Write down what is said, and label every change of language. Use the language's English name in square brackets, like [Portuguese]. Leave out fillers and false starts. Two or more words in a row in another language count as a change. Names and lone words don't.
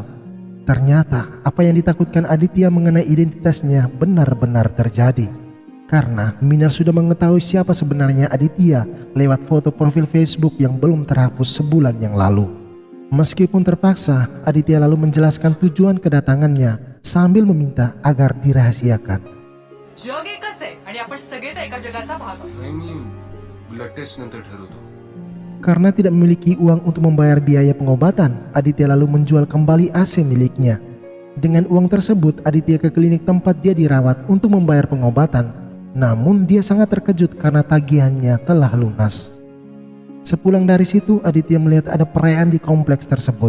[Indonesian] Ternyata apa yang ditakutkan Aditya mengenai identitasnya benar-benar terjadi. Karena Minal sudah mengetahui siapa sebenarnya Aditya lewat foto profil Facebook yang belum terhapus sebulan yang lalu. Meskipun terpaksa, Aditya lalu menjelaskan tujuan kedatangannya sambil meminta agar dirahasiakan. [Marathi] जग एकच आहे आणि आपण सगळे त्या एका जगाचा भाग आहोत. नाही, मी [English] blood test [Marathi] नंतर ठरवतो. [Indonesian] Karena tidak memiliki uang untuk membayar biaya pengobatan, Aditya lalu menjual kembali AC miliknya. Dengan uang tersebut, Aditya ke klinik tempat dia dirawat untuk membayar pengobatan. Namun dia sangat terkejut karena tagihannya telah lunas. Sepulang dari situ, Aditya melihat ada perayaan di kompleks tersebut.